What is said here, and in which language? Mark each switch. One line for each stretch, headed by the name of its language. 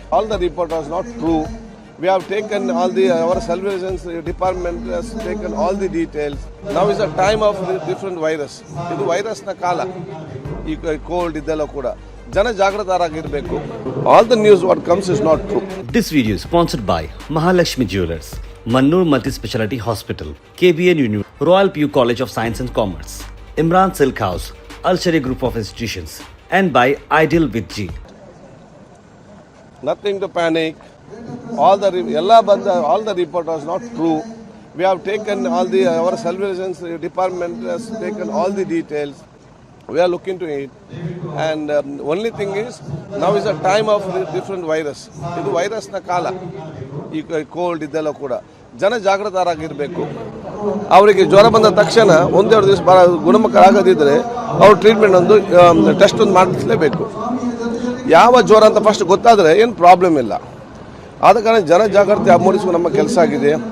English: All the report was not true. We have taken our surveillance department has taken all the details. Now is a time of different virus.
Kannada: ಇದು ವೈರಸ್ನ ಕಾಲ. ಈ cold ಇದೆಲ್ಲ ಕೂಡ ಜನ ಜಾಗೃತರಾಗಿರಬೇಕು.
English: All the news what comes is not true. This video is sponsored by Mahalakshmi Jewelers, Mannur Multi-Speciality Hospital, KBN University, Royal PU College of Science and Commerce, Imran Silk House, Al Sharia Group of Institutions, and by Ideal with G. Nothing to panic. All the report was not true. We have taken our surveillance department has taken all the details. We are looking to it, and only thing is now is a time of different virus.
Kannada: ಇದು ವೈರಸ್ನ ಕಾಲ. ಈ cold ಇದೆಲ್ಲ ಕೂಡ ಜನ ಜಾಗೃತರಾಗಿರಬೇಕು. ಅವರಿಗೆ ಜ್ವರ ಬಂದ ತಕ್ಷಣ ಒಂದೆರಡು ದಿವಸ ಗುಣಮುಖ ಆಗದಿದ್ದರೆ ಅವ್ರು ಟ್ರೀಟ್ಮೆಂಟ್ ಒಂದು ಟೆಸ್ಟ್ ಒಂದು ಮಾಡಿಸಲೇಬೇಕು. ಯಾವ ಜ್ವರ ಅಂತ ಫಸ್ಟ್ ಗೊತ್ತಾದರೆ ಏನು ಪ್ರಾಬ್ಲಮ್ ಇಲ್ಲ. ಆದ ಕಾರಣ ಜನ ಜಾಗೃತಿ ಮೂಡಿಸುವ ನಮ್ಮ ಕೆಲಸ ಆಗಿದೆ.